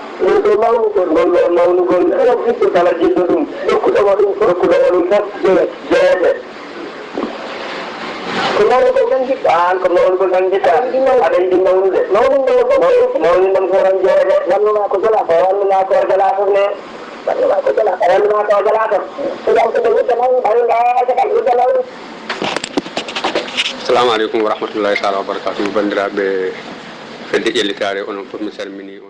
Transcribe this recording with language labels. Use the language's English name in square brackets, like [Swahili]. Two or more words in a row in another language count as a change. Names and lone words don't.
[Fula] ko mawnu kon kala fitto kala jiɗɗo ɗum dokkuɗoma ɗum fof jeeyete ko mawnu ko tan jiɗɗa an ko mawnu ko tan jiɗɗa aɗa yiɗi mawnude mawnude ɗum ko tan jeeyete wannuma ko jala ko wannuma ko jala fof ne wannuma ko jala ko wannuma ko jala fof so jam koɓe wudda mawnu ɓawiɗa kadi wudda mawnu. [Arabic] السلام عليكم ورحمة الله تعالى وبركاته [Fula] bandiraɓe fedde ƴellitare onon fof mi salmini on